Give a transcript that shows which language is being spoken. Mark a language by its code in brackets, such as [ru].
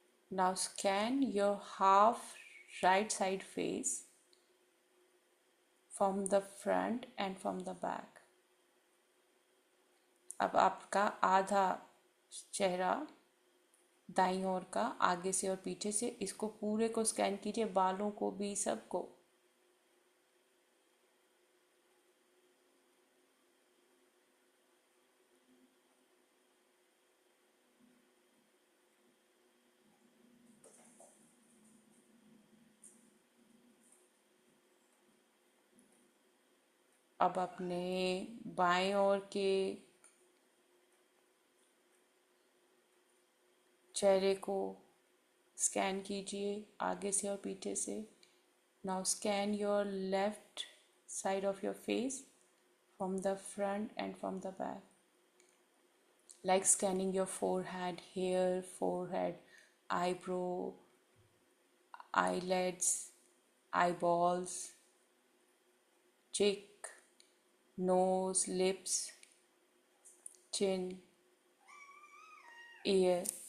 [en] Now scan your half right side face from the front and from the back. [hi] अब आपका आधा चेहरा दाईं ओर का आगे से और पीछे से, इसको पूरे को स्कैन कीजिए, बालों को भी, सबको. अब अपने बाएं ओर के चेहरे को स्कैन कीजिए आगे से और पीछे से. [en] Now scan your left side of your face from the front and from the back, like scanning your forehead, hair, forehead, eyebrow, eyelids, eyeballs, cheek, nose, lips, chin, ear.